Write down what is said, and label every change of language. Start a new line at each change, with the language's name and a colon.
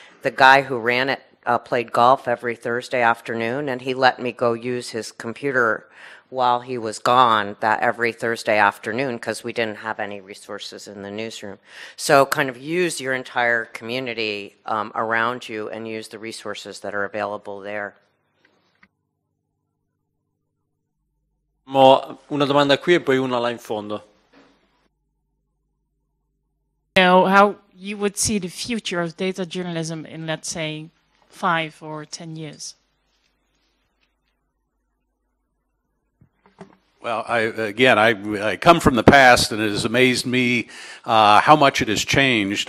English: The guy who ran it played golf every Thursday afternoon, and he let me go use his computer while he was gone that every Thursday afternoon because we didn't have any resources in the newsroom. So kind of use your entire community around you and use the resources that are available there.
Italian: Una domanda qui e poi una là in fondo.
English: How you would see the future of data journalism in, let's say, 5 or 10 years? Well, I come from the past, and it has amazed me how much it has changed.